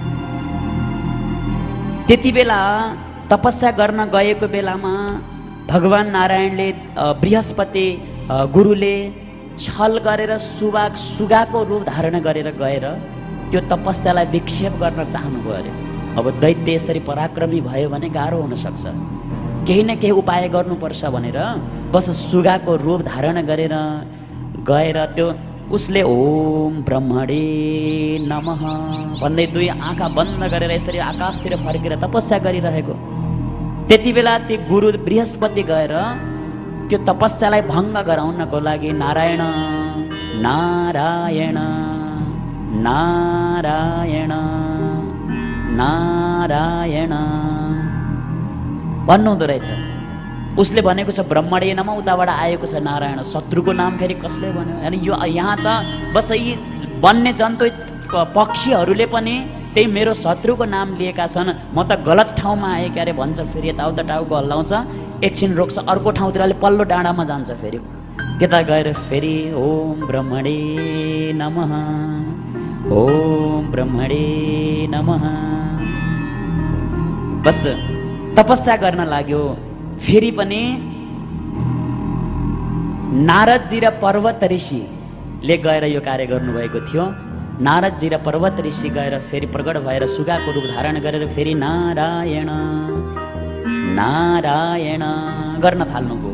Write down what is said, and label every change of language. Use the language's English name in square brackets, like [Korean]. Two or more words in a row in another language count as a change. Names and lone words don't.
[Nepali] त्यति बेला तपस्या गर्न गएको बेलामा भगवान नारायणले बृहस्पति गुरुले छल गरेर सुगाको रूप धारण गरेर गएर त्यो तपस्यालाई विक्षेप गर्न चाहनुभयो अरे। अब दैत्य यसरी पराक्रमी भयो भने गाह्रो हुन सक्छ, केही न केही उपाय गर्नुपर्छ भनेर बस सुगाको रूप धारण गरेर गएर त्यो उसले [Sanskrit] ओम ब्रह्मणे नमः [Nepali] भन्दै दुई आँखा बन्द गरेर यसरी आकाशतिर फर्केर तपस्या गरिरहेको। त्यति बेला ती गुरु बृहस्पति गएर त्यो तपस्यालाई भङ्ग गराउनको लागि नारायण नारायण नारायण नारायण भन्नुहुँदो रहेछ। उसले भनेको छ [Sanskrit] ब्रह्मणे नमः, [Nepali] उताबाट आएको छ नारायण। शत्रुको नाम फेरि कसले भन्यो? अनि यो यहाँ त बस यी वन्य जन्तु पक्षीहरूले पनि त्यही मेरो शत्रुको नाम लिएका छन्, म त गलत ठाउँमा आएँ क्यारे भन्छ। फेरि यताउता टाउको हल्लाउँछ, एकछिन रोक्छ, अर्को ठाउँतिर अलि पल्लो डाँडामा जान्छ। फेरि त्यता गएर फेरि [Sanskrit] ओम ब्रह्मणे नमः ओम ब्रह्मणे नमः [Nepali] बस तपस्या गर्न लाग्यो। फेरि पनि नारदजी र पर्वत ऋषिले गएर यो कार्य गर्नुभएको थियो। नारदजी र पर्वत ऋषि गएर फेरि प्रकट भएर सुगाको रूप धारण गरेर फेरि नारायण नारायण गर्न थाल्नुभयो।